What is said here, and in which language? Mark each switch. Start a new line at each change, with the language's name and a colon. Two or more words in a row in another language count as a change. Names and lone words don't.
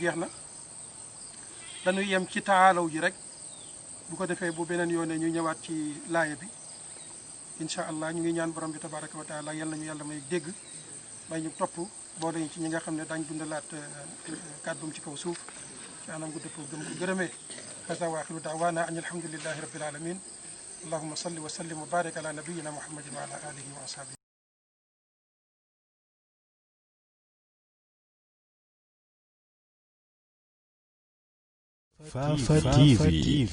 Wolof: jeex na dañuy yem ci taalaw ji rek bu ko defee bu beneen yoone ñu ñëwaat ci laaya bi
Arabic: إن شاء الله
Wolof: ñu ngi ñaan borom bi
Arabic: تبارك وتعالى
Wolof: yal nañu yàlla may dégg may ñu topp boo dañu ci ñi nga xam ne daañ dundalaat kàddum ci kaw suuf ci anam gu dëppoo gëm ko gërëmee
Arabic: هذا وآخر دعوانا أن الحمد لله رب العالمين اللهم صل وسلم وبارك على نبينا محمد وعلى آله وأصحابه
Wolof: Fafa TV